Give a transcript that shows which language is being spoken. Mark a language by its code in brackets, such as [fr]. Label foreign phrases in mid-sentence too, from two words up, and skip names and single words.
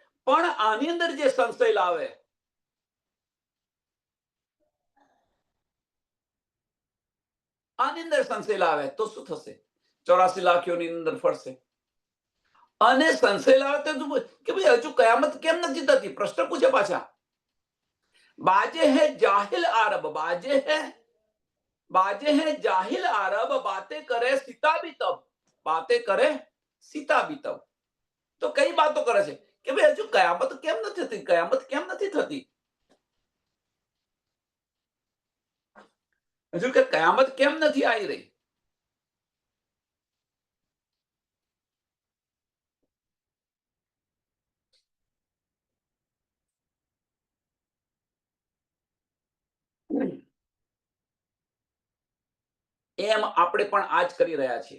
[gu] પણ આની અંદર જે સંશય લાવે, આની અંદર સંશય લાવે તો શું થશે? 84 લાખ યોની અંદર ફરશે અને સંશય લાવે તો કે ભાઈ હજુ કયામત કેમ નથી થતી? પ્રશ્ન પૂછે પાછા। [hi] बाजे है जाहिल आरब, बाजे है जाहिल आरब बातें करे सीता भी तब, बातें करे सीता भी तब। [gu] તો કઈ વાતો કરે છે કે ભાઈ હજુ કયામત કેમ નથી થતી, કયામત કેમ નથી થતી, હજુ કે કયામત કેમ નથી આવી રહી? એમ આપણે પણ આજ કરી રહ્યા છીએ.